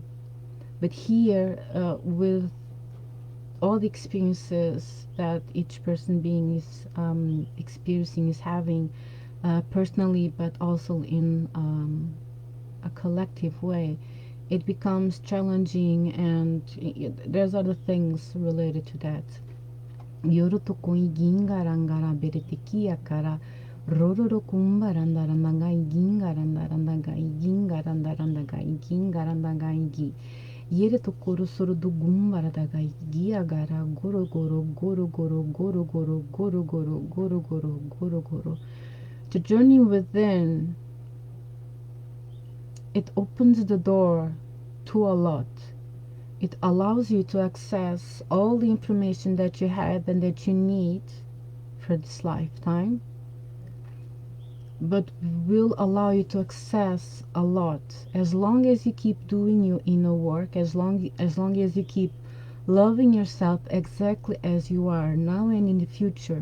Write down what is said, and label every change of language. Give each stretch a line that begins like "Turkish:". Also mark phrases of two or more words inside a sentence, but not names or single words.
English: But here, with all the experiences that each person being is experiencing, is having personally, but also in a collective way, it becomes challenging, and there's other things related to that. Yoro to koiginga rangara beretiki akara rororo kumba randarandagai ginga randarandagai ginga randarandagai ginga randagai gi. Yere to koro soro do gumba radagai gi agara goro goro goro goro goro goro goro goro goro goro goro goro. To journey within, it opens the door to a lot. It allows you to access all the information that you have and that you need for this lifetime, but will allow you to access a lot as long as you keep doing your inner work, as long as you keep loving yourself exactly as you are now and in the future.